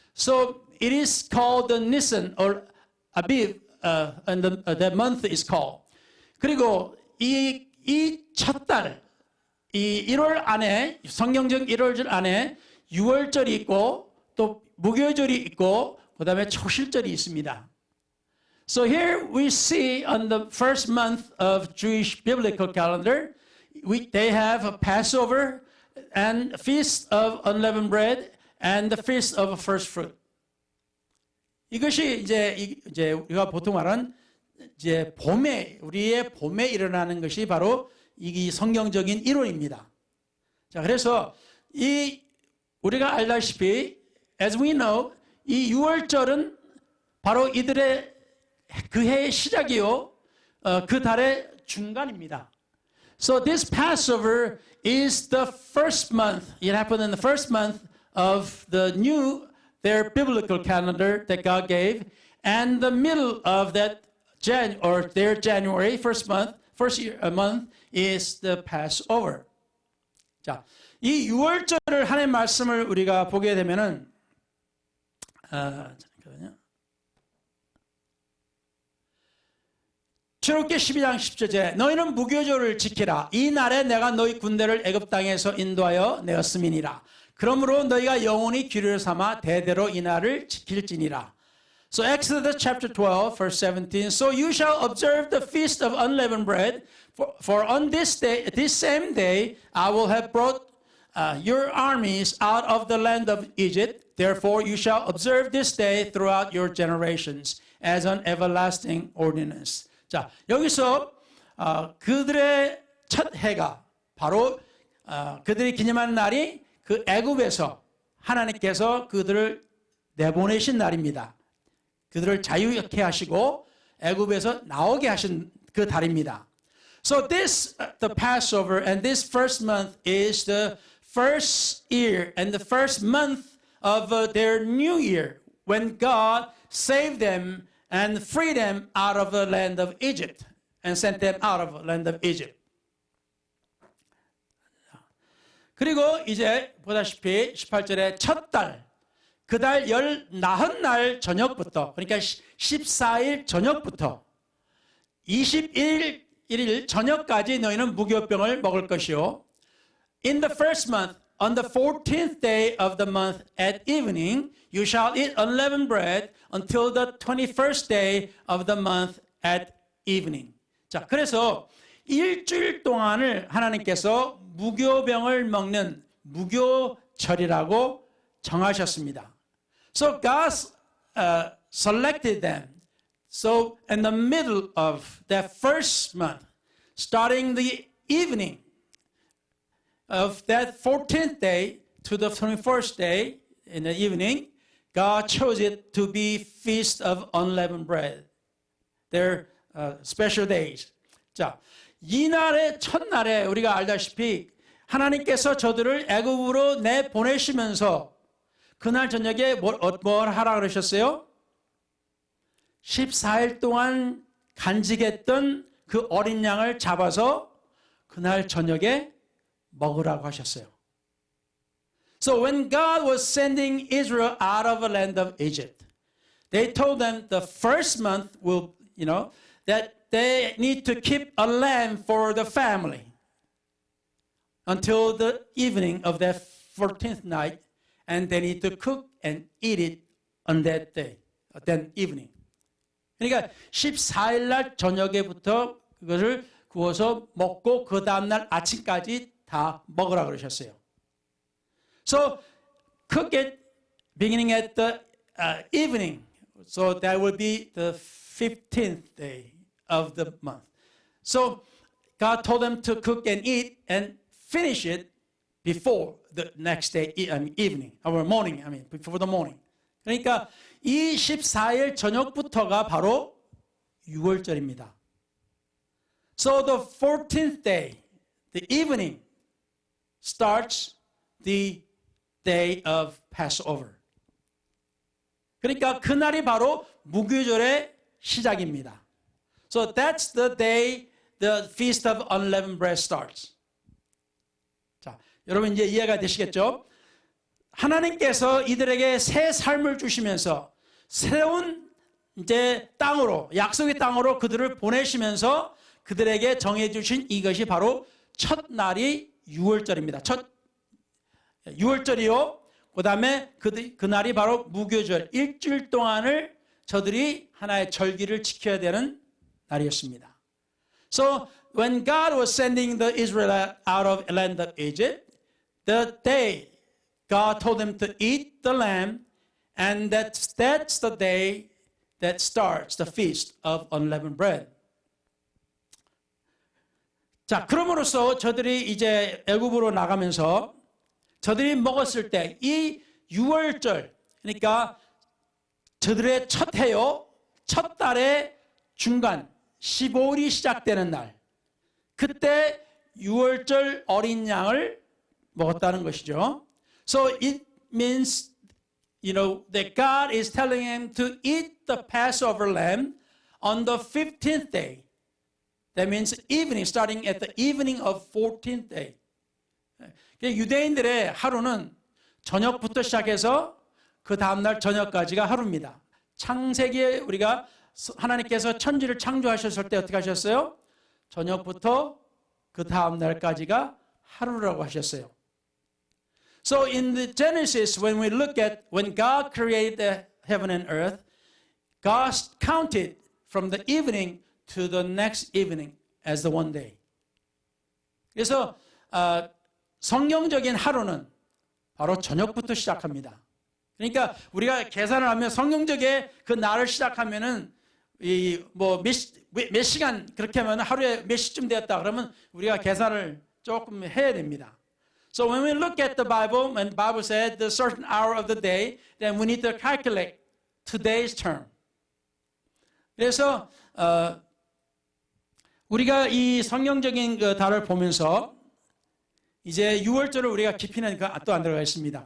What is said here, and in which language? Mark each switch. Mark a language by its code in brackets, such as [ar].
[en] So it is called the Nisan or Aviv, and the month is called. [ko] 그리고 이 첫 달, 이 1월 안에 성경적 1월절 안에 6월절이 있고 또 무교절이 있고 그다음에 초실절이 있습니다. [en] So here we see on the first month of Jewish biblical calendar, they have a Passover and a feast of unleavened bread and the feast of first fruit. [ko] 이것이 이제 우리가 보통 말하는 이제 우리의 봄에 일어나는 것이 바로 이 성경적인 1월입니다. 자, 그래서 우리가 알다시피 [en] as we know [ko] 이 6월절은 바로 이들의 그 해의 시작이요, 그 달의 중간입니다. [en] So this Passover is the first month. It happened in the first month of their biblical calendar that God gave, and the middle of that their January first month is the Passover. [ko] 자, 이 6월절을 하나님의 말씀을 우리가 보게 되면은 잠깐만요. 출애굽기 12장 10절에 너희는 무교절을 지키라. 이 날에 내가 너희 군대를 애굽 땅에서 인도하여 내었음이니라. 그러므로 너희가 영원히 규례를 삼아 대대로 이 날을 지킬지니라. [en] So Exodus chapter 12 verse 17. So you shall observe the feast of unleavened bread, for on this day, this same day, I will have brought your armies out of the land of Egypt. Therefore you shall observe this day throughout your generations as an everlasting ordinance. [ko] 자, 여기서 그들의 첫 해가 바로 그들이 기념하는 날이 그 애굽에서 하나님께서 그들을 내보내신 날입니다. 그들을 자유케 하시고 애굽에서 나오게 하신 그 달입니다. [en] So this, the Passover and this first month is the first year and the first month of their new year when God saved them and freed them out of the land of Egypt and sent them out of the land of Egypt. [ko] 그리고 이제 보다시피 18절에 첫 달, 그 달 40날 저녁부터, 그러니까 14일 저녁부터 21일 저녁까지 너희는 무교병을 먹을 것이요. [en] In the first month, on the 14th day of the month at evening, you shall eat unleavened bread until the 21st day of the month at evening. [ko] 자, 그래서 일주일 동안을 하나님께서 무교병을 먹는 무교절이라고 정하셨습니다. [en] So God selected them. So in the middle of that first month, starting the evening of that 14th day to the 21st day in the evening, God chose it to be Feast of Unleavened Bread. Their special days. [ko] 자, 이날의 첫날에 우리가 알다시피 하나님께서 저들을 애굽으로 내보내시면서 그날 저녁에 뭘 하라 그러셨어요? 14일 동안 간직했던 그 어린 양을 잡아서 그날 저녁에 먹으라고 하셨어요. [en] So when God was sending Israel out of the land of Egypt, they told them the first month will, that they need to keep a lamb for the family until the evening of that 14th night, and they need to cook and eat it on that day, that evening. [ko] 그러니까 14일 날 저녁에부터 그것을 구워서 먹고 그 다음날 아침까지 다 먹으라 그러셨어요. [en] So cook it beginning at the evening. So that will be the 15th day of the month. So God told them to cook and eat and finish it before the next day evening or morning. Before the morning. [ko] 그러니까 이 14일 저녁부터가 바로 유월절입니다. [en] So the 14th day, the evening, starts the day of Passover. [ko] 그러니까 그날이 바로 무교절의 시작입니다. [en] So that's the day the Feast of Unleavened Bread starts. [ko] 자, 여러분 이제 이해가 되시겠죠? 하나님께서 이들에게 새 삶을 주시면서 새로운 이제 땅으로, 약속의 땅으로 그들을 보내시면서 그들에게 정해주신 이것이 바로 첫 날이 유월절입니다. 첫 유월절이요. 그 다음에 그날이 바로 무교절, 일주일 동안을 저들이 하나의 절기를 지켜야 되는 날이었습니다. [en] So when God was sending the Israelites out of the land of Egypt, the day God told them to eat the lamb, and that's the day that starts the feast of unleavened bread. [ko] 자, 그럼으로써 저들이 이제 애굽으로 나가면서 저들이 먹었을 때 이 유월절, 그러니까 저들의 첫 해요, 첫 달의 중간 15일이 시작되는 날, 그때 유월절 어린 양을 먹었다는 것이죠. [en] So it means, that God is telling him to eat the Passover lamb on the 15th day. That means evening, starting at the evening of 14th day. [ko] 유대인들의 하루는 저녁부터 시작해서 그 다음날 저녁까지가 하루입니다. 창세기에 우리가 하나님께서 천지를 창조하셨을 때 어떻게 하셨어요? 저녁부터 그 다음날까지가 하루라고 하셨어요. [en] So in the Genesis, when we look at when God created the heaven and earth, God counted from the evening to the next evening as the one day. [ko] 그래서 성경적인 하루는 바로 저녁부터 시작합니다. 그러니까 우리가 계산을 하면 성경적인 그 날을 시작하면은 몇 시간 그렇게 하면 하루에 몇 시쯤 되었다 그러면 우리가 계산을 조금 해야 됩니다. [en] So when we look at the Bible, when the Bible said the certain hour of the day, then we need to calculate today's term. [ko] 그래서 우리가 이 성경적인 그 달을 보면서 이제 6월절을 우리가 깊이는 또 안 들어가 있습니다.